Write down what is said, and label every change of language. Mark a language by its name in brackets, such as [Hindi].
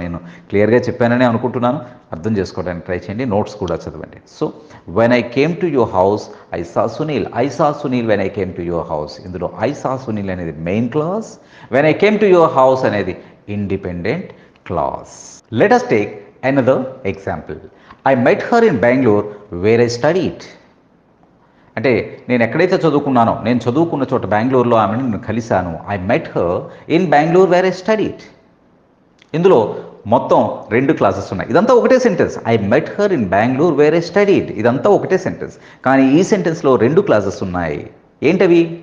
[Telugu] నేను క్లియర్గా చెప్పానని అనుకుంటున్నాను. అర్థం చేసుకోవడానికి ట్రై చేయండి, నోట్స్ కూడా చదవండి. [English] So when I came to your house I saw Sunil, I saw Sunil when I came to your house. [Telugu] ఇందులో [English] I saw Sunil [Telugu] అనేది main clause, [English] when I came to your house [Telugu] అనేది independent clause. [English] Let us take another example. I met her in Bangalore where I studied. [Telugu] అంటే నేను ఎక్కడైతే చదువుకున్నానో, నేను చదువుకున్న చోట బెంగళూరులో ఆమెను నేను కలిశాను. [English] I met her in Bengaluru where I studied. [Telugu] ఇందులో మొత్తం 2 క్లాసెస్ ఉన్నాయి. ఇదంతా ఒకటే sentence. [English] I met her in Bengaluru where I studied. [Telugu] ఇదంతా ఒకటే సెంటెన్స్. కానీ ఈ సెంటెన్స్లో 2 క్లాసెస్ ఉన్నాయి. ఏంటవి?